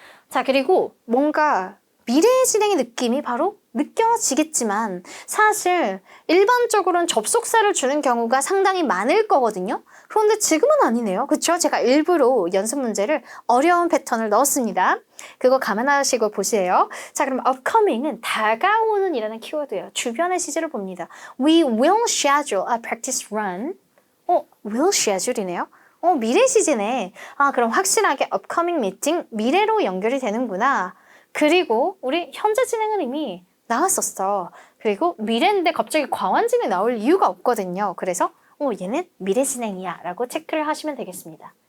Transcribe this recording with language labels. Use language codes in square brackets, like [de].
[ko] 자, 그리고 뭔가 미래의 진행의 느낌이 바로 느껴지겠지만 사실 일반적으로는 접속사를 주는 경우가 상당히 많을 거거든요. 그런데 지금은 아니네요. 그렇죠? 제가 일부러 연습 문제를 어려운 패턴을 넣었습니다. 그거 감안하시고 보세요. 자, 그럼 upcoming은 다가오는 이라는 키워드예요. 주변의 시제를 봅니다. [en] We will schedule a practice run. will schedule [ko] 이네요. 미래 시제네. 그럼 확실하게 upcoming meeting, 미래로 연결이 되는구나. 그리고 우리 현재 진행은 이미 나왔었어. 그리고 미래인데 갑자기 과완진이 나올 이유가 없거든요. 그래서 얘는 미래 진행이야 라고 체크를 하시면 되겠습니다.